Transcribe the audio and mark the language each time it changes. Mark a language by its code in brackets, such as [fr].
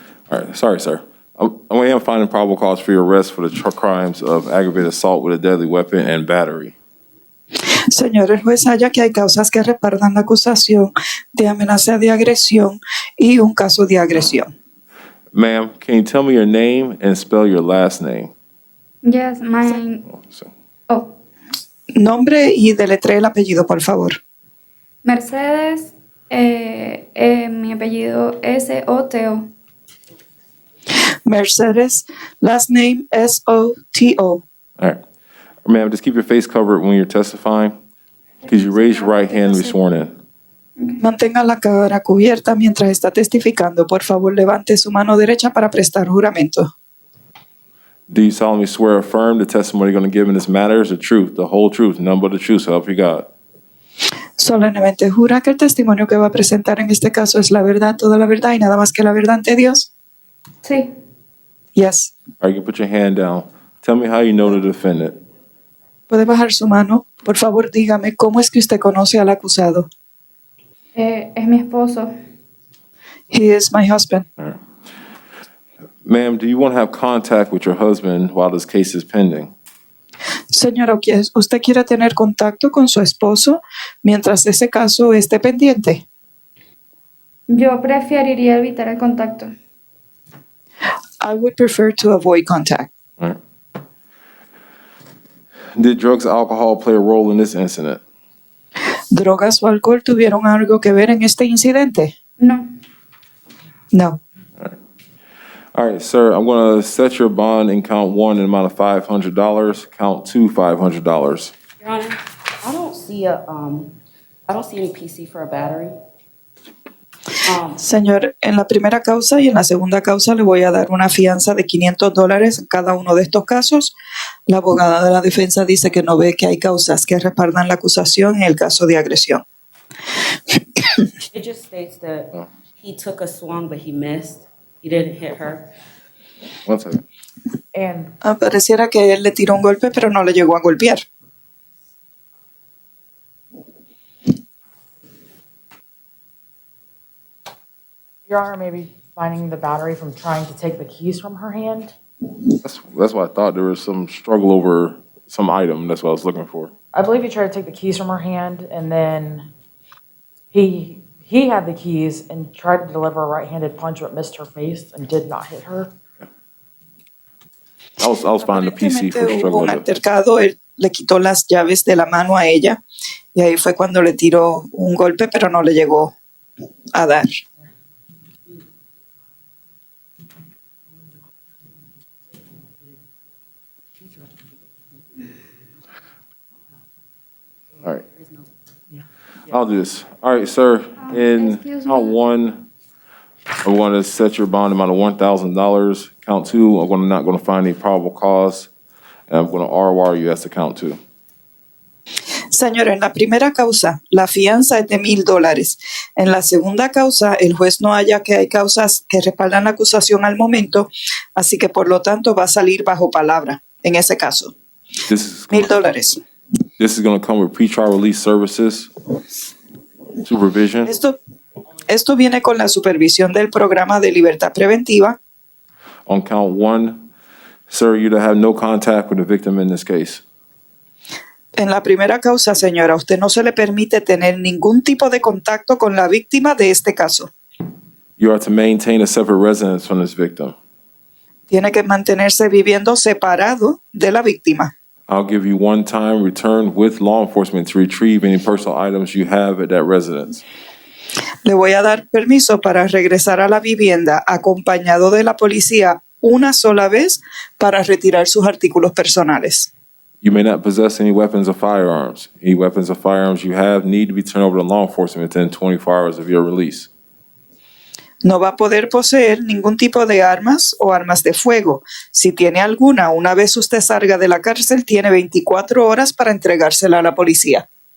[en] All right, sorry, sir. I am finding probable cause for your arrest for the crimes of aggravated assault with a deadly weapon and battery. [es] Señor, el juez halla que hay causas que respaldan la acusación de amenaza de agresión y un caso de agresión. [en] Ma'am, can you tell me your name and spell your last name? Yes, my. Oh, [es] Nombre y deletree el apellido, por favor. Mercedes, mi apellido S-O-T-O. [en] Mercedes, last name S-O-T-O. All right. Ma'am, just keep your face covered when you're testifying. Could you raise your right hand and be sworn in? [es] Mantenga la cara cubierta mientras está testificando. Por favor, levante su mano derecha para prestar juramento. [en] Do you solemnly swear or affirm the testimony you're going to give in this matter is the truth, the whole truth, none but the truth, so help you God? [es] Solemnemente jura que el testimonio que va a presentar en este caso es la verdad, toda la verdad y nada más que la verdad ante Dios. Sí. [en] Yes. All right, you can put your hand down. Tell me how you know the defendant. [es] Puede bajar su mano. Por favor, dígame cómo es que usted conoce al acusado. Es mi esposo. [en] He is my husband. All right. Ma'am, do you want to have contact with your husband while this case is pending? [es] Señora, ¿usted quiere tener contacto con su esposo mientras ese caso esté pendiente? Yo preferiría evitar el contacto. [en] I would prefer to avoid contact. All right. Did drugs or alcohol play a role in this incident? [es] ¿Drogas o alcohol tuvieron algo que ver en este incidente? No. [en] No. All right, sir, I'm going to set your bond in count one in the amount of $500, count two $500. Your Honor, I don't see any PC for a battery. [es] Señor, en la primera causa y en la segunda causa le voy a dar una fianza de $500 en cada uno de estos casos. La abogada de la defensa dice que no ve que hay causas que respaldan la acusación en el caso de agresión. [en] It just states that he took a swung, but he missed. He didn't hit her. One second. And [es] Pareciera que él le tiró un golpe, pero no le llegó a golpear. [en] Your Honor, maybe finding the battery from trying to take the keys from her hand. That's why I thought there was some struggle over some item. That's what I was looking for. I believe he tried to take the keys from her hand, and then he had the keys and tried to deliver a right-handed punch, but missed her face and did not hit her. I was finding the PC for [es] Aparentemente hubo [en] struggle [es] un [en] with it. [es] altercado, él le quitó las llaves de la mano a ella y ahí fue cuando le tiró un golpe, pero no le llegó a dar. [en] All right. I'll do this. All right, sir. In Excuse count me. one, I'm going to set your bond amount of $1,000. Count two, I'm not going to find any probable cause, and I'm going to RWR you as to count two. [es] Señor, en la primera causa, la fianza es de $1,000. En la segunda causa, el juez no halla que hay causas que respaldan la acusación al momento, así que por lo tanto va a salir bajo palabra en ese caso. [en] This $1,000. is going to come with pretrial release services, supervision. [es] Esto viene con la supervisión del programa de libertad preventiva. [en] On count one, sir, you to have no contact with the victim in this case. [es] En la primera causa, señora, a usted no se le permite tener ningún tipo de contacto con la víctima de este caso. [en] You are to maintain a separate residence from this victim. [es] Tiene que mantenerse viviendo separado de la víctima. [en] I'll give you one-time return with law enforcement to retrieve any personal items you have at that residence. [es] Le voy a dar permiso para regresar a la vivienda acompañado de la policía una sola vez para retirar sus artículos personales. [en] You may not possess any weapons or firearms. Any weapons or firearms you have need to be turned over to law enforcement within 24 hours of your release. [es] No va a poder poseer ningún tipo de armas o armas de fuego. Si tiene alguna, una vez usted salga de la cárcel, tiene 24 horas para entregársela a la policía.